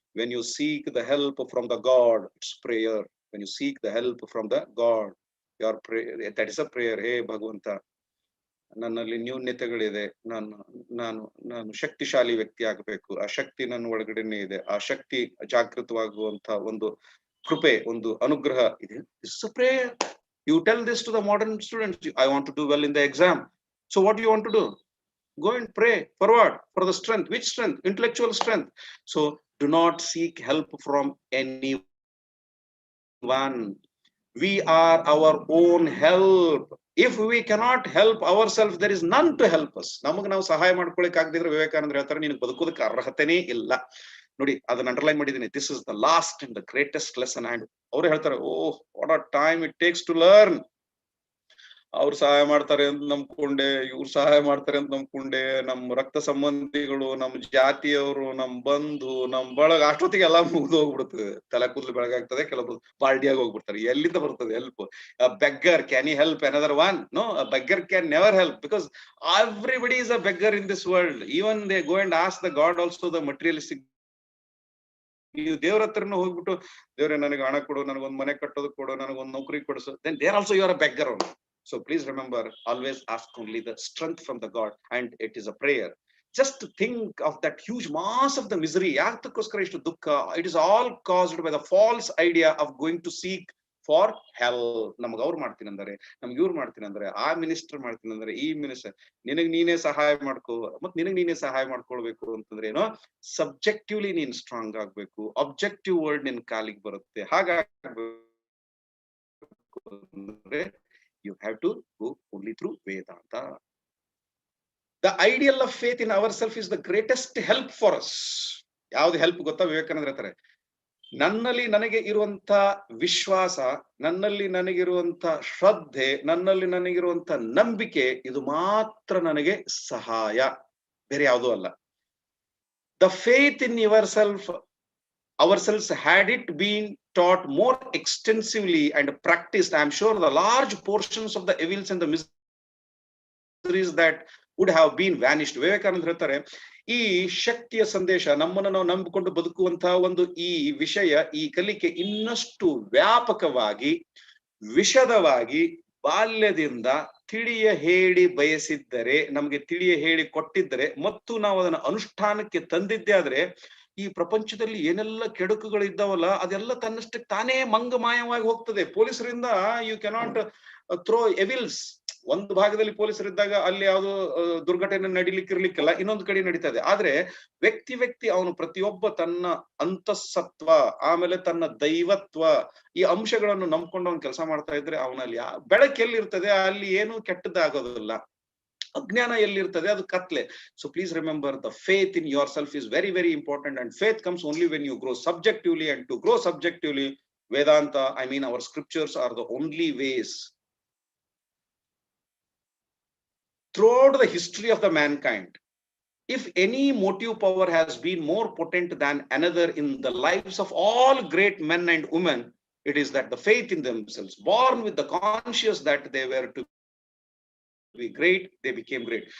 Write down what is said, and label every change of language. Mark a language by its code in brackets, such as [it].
[en] When you seek the help from the god, it's prayer. When you seek the help from the god, you are prayer, that is a prayer. [kn] ಹೇ ಭಗವಂತ, ನನ್ನಲ್ಲಿ ನ್ಯೂನ್ಯತೆಗಳಿದೆ, ನಾನು ನಾನು ನಾನು ಶಕ್ತಿಶಾಲಿ ವ್ಯಕ್ತಿ ಆಗ್ಬೇಕು, ಆ ಶಕ್ತಿ ನನ್ನ ಒಳಗಡೆನೆ ಇದೆ, ಆ ಶಕ್ತಿ ಜಾಗೃತವಾಗುವಂತ ಒಂದು ಕೃಪೆ, ಒಂದು ಅನುಗ್ರಹ ಇದೆ. [en] Prayer. You tell this to the modern students. I want to do well in the exam. So what do you want to do? Go and pray forward for the strength. Which strength? Intellectual strength. So do not seek help from anyone. We are our own help. If we cannot help ourselves, there is none to help us. [kn] ನಮಗೆ ನಾವು ಸಹಾಯ ಮಾಡ್ಕೊಳಕ್ ಆಗದಿದ್ರೆ ವಿವೇಕಾನಂದ್ರ ಹೇಳ್ತಾರೆ, ನೀನು ಬದುಕೋದಕ್ಕೆ ಅರ್ಹತೆನೇ ಇಲ್ಲ. ನೋಡಿ, ಅದನ್ನ underline ಮಾಡಿದ್ದೀನಿ. [en] This is the last and the greatest lesson. And [kn] ಅವ್ರು ಹೇಳ್ತಾರೆ, [en] Oh what a time it takes to learn. [kn] ಅವ್ರು ಸಹಾಯ ಮಾಡ್ತಾರೆ ಅಂತ ನಂಬ್ಕೊಂಡೆ, ಇವ್ರು ಸಹಾಯ ಮಾಡ್ತಾರೆ ಅಂತ ನಂಬ್ಕೊಂಡೆ, ನಮ್ಮ ರಕ್ತ ಸಂಬಂಧಿಗಳು, ನಮ್ಮ ಜಾತಿಯವರು, ನಮ್ ಬಂಧು, ನಮ್ ಬಳಗ, ಅಷ್ಟೊತ್ತಿಗೆ ಎಲ್ಲಾ ಮುಗ್ದು ಹೋಗ್ಬಿಡ್ತದೆ. ತಲೆ ಕೂದಲು ಬೆಳಗಾಗ್ತದೆ, ಕೆಲವೊಬ್ರು ಬಾಲ್ಡಿಯಾಗಿ ಹೋಗ್ಬಿಡ್ತಾರೆ. ಎಲ್ಲಿಂದ ಬರ್ತದೆ help? [en] Beggar can you help another one? No, a beggar can never help, because everybody is a beggar in this world. Even they go and ask the God also the materialistic. [kn] ನೀವು ದೇವ್ರ ಹತ್ರನ ಹೋಗ್ಬಿಟ್ಟು, ದೇವ್ರೆ ನನಗೆ ಹಣ ಕೊಡು, ನನಗೊಂದ್ ಮನೆ ಕಟ್ಟೋದಕ್ಕೆ ಕೊಡು, ನನಗೊಂದ್ ನೌಕರಿ ಕೊಡಿಸು, [en] then there also you are a beggar only. So please remember, always ask only the strength from the God, and it is a prayer. Just to think of that huge mass of the misery. [kn] ಯಾತಕ್ಕೋಸ್ಕರ ಇಷ್ಟು ದುಃಖ? [en] It is all caused by the false idea of going to seek for help. [kn] ನಮ್ಗೆ ಅವ್ರು ಮಾಡ್ತೀನಿ ಅಂದ್ರೆ, ನಮ್ಗೆ ಇವ್ರು ಮಾಡ್ತೀನಿ ಅಂದ್ರೆ, ಆ ಮಿನಿಸ್ಟರ್ ಮಾಡ್ತೀನಿ ಅಂದ್ರೆ, ಈ ಮಿನಿಸ್ಟರ್, ನಿನಗ್ ನೀನೇ ಸಹಾಯ ಮಾಡ್ಕೋ. ಮತ್ ನಿನಗ್ ನೀನೇ ಸಹಾಯ ಮಾಡ್ಕೊಳ್ಬೇಕು ಅಂತಂದ್ರೆ ಏನೋ, ಸಬ್ಜೆಕ್ಟಿವ್ಲಿ ನೀನ್ ಸ್ಟ್ರಾಂಗ್ ಆಗ್ಬೇಕು, ಅಬ್ಜೆಕ್ಟಿವ್ ವರ್ಡ್ ನಿನ್ ಕಾಲಿಗೆ ಬರುತ್ತೆ. ಹಾಗಾಗ್ಬೇಕು ಅಂದ್ರೆ [en] you have to go only through Vedanta. The ideal of faith in ourselves is the greatest help for us. [kn] ಯಾವ್ದು ಹೆಲ್ಪ್ ಗೊತ್ತಾ? ವಿವೇಕಾನಂದ್ರ ಹೇಳ್ತಾರೆ, ನನ್ನಲ್ಲಿ ನನಗೆ ಇರುವಂತ ವಿಶ್ವಾಸ, ನನ್ನಲ್ಲಿ ನನಗಿರುವಂತ ಶ್ರದ್ಧೆ, ನನ್ನಲ್ಲಿ ನನಗಿರುವಂತ ನಂಬಿಕೆ, ಇದು ಮಾತ್ರ ನನಗೆ ಸಹಾಯ, ಬೇರೆ ಯಾವುದೂ ಅಲ್ಲ. [en] The faith in ourselves, had it been taught more extensively and practiced, I am sure the large portions of the evils and the miseries that would have been vanished. [kn] Vivekananda ಹೇಳ್ತಾರೆ, ಈ ಶಕ್ತಿಯ ಸಂದೇಶ, ನಮ್ಮನ್ನು ನಾವು ನಂಬಿಕೊಂಡು ಬದುಕುವಂತಹ ಒಂದು ಈ ವಿಷಯ, ಈ ಕಲಿಕೆ ಇನ್ನಷ್ಟು ವ್ಯಾಪಕವಾಗಿ, ವಿಶದವಾಗಿ ಬಾಲ್ಯದಿಂದ ತಿಳಿಯ ಹೇಳಿ ಬಯಸಿದ್ದರೆ, ನಮಗೆ ತಿಳಿಯ ಹೇಳಿ ಕೊಟ್ಟಿದ್ದರೆ, ಮತ್ತು ನಾವು ಅದನ್ನ ಅನುಷ್ಠಾನಕ್ಕೆ ತಂದಿದ್ದೇ ಆದ್ರೆ, ಈ ಪ್ರಪಂಚದಲ್ಲಿ ಏನೆಲ್ಲ ಕೆಡುಕುಗಳು ಇದ್ದಾವಲ್ಲ, ಅದೆಲ್ಲ ತನ್ನಷ್ಟಕ್ಕೆ ತಾನೇ ಮಂಗಮಾಯವಾಗಿ ಹೋಗ್ತದೆ. ಪೊಲೀಸರಿಂದ [en] You cannot throw evils. [kn] ಒಂದು ಭಾಗದಲ್ಲಿ ಪೊಲೀಸರಿದ್ದಾಗ ಅಲ್ಲಿ ಯಾವ್ದು ದುರ್ಘಟನೆ ನಡಿಲಿಕ್ಕಿರ್ಲಿಕ್ಕಿಲ್ಲ, ಇನ್ನೊಂದು ಕಡೆ ನಡೀತದೆ. ಆದ್ರೆ ವ್ಯಕ್ತಿ ಅವನು ಪ್ರತಿಯೊಬ್ಬ ತನ್ನ ಅಂತಃಸತ್ವ, ಆಮೇಲೆ ತನ್ನ ದೈವತ್ವ, ಈ ಅಂಶಗಳನ್ನು ನಂಬ್ಕೊಂಡು ಅವನು ಕೆಲಸ ಮಾಡ್ತಾ ಇದ್ರೆ, ಅವನಲ್ಲಿ ಬೆಳಕು ಎಲ್ಲಿರ್ತದೆ ಅಲ್ಲಿ ಏನು ಕೆಟ್ಟದ್ದಾಗೋದಿಲ್ಲ. ಅಜ್ಞಾನ ಎಲ್ಲಿರ್ತದೆ ಅದು ಕತ್ಲೆ. [en] So please remember, the faith in yourself is very, very important, and faith comes only when you grow subjectively, and to grow subjectively, Vedanta, I mean our scriptures, are the only ways. Throughout the history of the mankind, if any motive power has been more potent than another in the lives of all great men and women, it is that the faith in themselves, born with the conscious that they were to be great, they became great.